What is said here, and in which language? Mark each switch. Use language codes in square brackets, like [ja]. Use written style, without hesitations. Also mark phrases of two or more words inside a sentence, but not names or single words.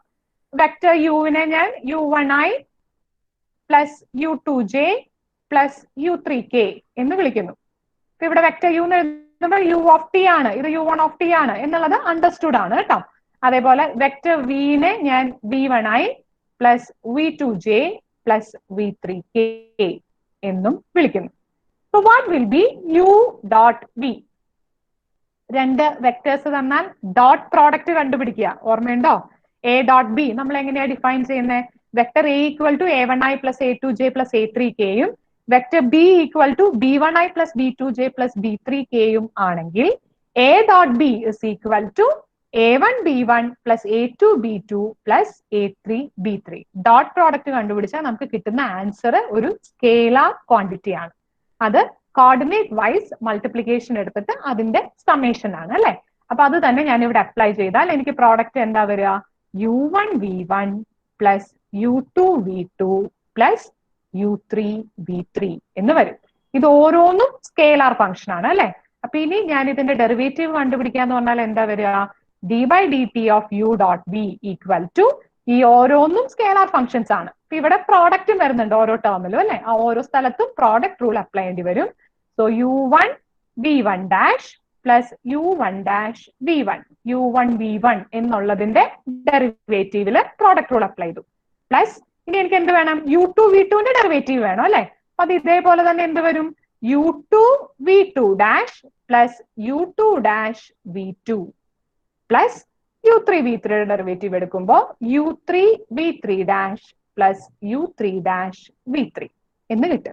[ml] വെക്ടർ യുവിനെ ഞാൻ [en] u1 i plus u2 j plus u3 k [ml] എന്ന് വിളിക്കുന്നു. അപ്പൊ ഇവിടെ വെക്ടർ യു എന്ന് എഴുതുമ്പോൾ [en] u of t [ml] ആണ്, ഇത് [en] u1 of t [ml] ആണ് എന്നുള്ളത് അണ്ടർസ്റ്റുഡ് ആണ് കേട്ടോ. അതേപോലെ വെക്ടർ വിനെ ഞാൻ [en] v1 i plus v2 j plus v3 k [ml] എന്നും വിളിക്കുന്നു. [en] So what will be u dot v? [ml] രണ്ട് വെക്ടേഴ്സ് തന്നാൽ [en] dot product [ml] കണ്ടുപിടിക്കുക. ഓർമ്മയുണ്ടോ? [en] a dot b [ml] നമ്മൾ എങ്ങനെയാ ഡിഫൈൻ ചെയ്യുന്നത്? [en] vector a equal to a1i+a2j+a3k [ml] യും [en] vector b equal to b1i+b2j+b3k [ml] യും ആണെങ്കിൽ [en] a dot b is equal to a1b1+a2b2+a3b3. dot product [ml] കണ്ടുപിടിച്ചാൽ നമുക്ക് കിട്ടുന്ന ആൻസർ ഒരു [en] scalar quantity [ml] ആണ്. അത് [en] coordinate wise multiplication [ml] എടുത്തിട്ട് അതിന്റെ സമ്മേഷൻ ആണ് അല്ലെ. അപ്പൊ അത് തന്നെ ഞാൻ ഇവിടെ അപ്ലൈ ചെയ്താൽ എനിക്ക് പ്രോഡക്റ്റ് എന്താ വരിക? [en] u1v1 plus u2v2 plus u3v3 [ml] എന്ന് വരും. ഇത് ഓരോന്നും [en] scalar function [ml] ആണ് അല്ലെ. അപ്പൊ ഇനി ഞാൻ ഇതിന്റെ ഡെറിവേറ്റീവ് കണ്ടുപിടിക്കാന്ന് പറഞ്ഞാൽ എന്താ വരിക? [en] d/dt of u dot b equal to, [ml] ഈ ഓരോന്നും [en] scalar functions [ml] ആണ്. ഇവിടെ പ്രോഡക്റ്റും വരുന്നുണ്ട് ഓരോ ടേമിലും അല്ലെ. ആ ഓരോ സ്ഥലത്തും [en] product rule apply [ml] ചെയ്യേണ്ടി വരും. [en] so u1v1 dash plus u1 dash v1, [ml] u1 v1 എന്നുള്ളതിന്റെ ഡെറിവേറ്റീവില് [en] product rule apply [ml] ചെയ്തു. പ്ലസ് ഇനി എനിക്ക് എന്ത് വേണം? u2 v2ന്റെ ഡെറിവേറ്റീവ് വേണം അല്ലെ. അപ്പൊ അത് ഇതേപോലെ തന്നെ എന്ത് വരും? [en] u2 v2 dash plus u2 dash v2 plus u3 v3 [ml] ഡെറിവേറ്റീവ് എടുക്കുമ്പോൾ [en] u3 v3 dash plus u3 dash v3 [ml] എന്ന് കിട്ടും.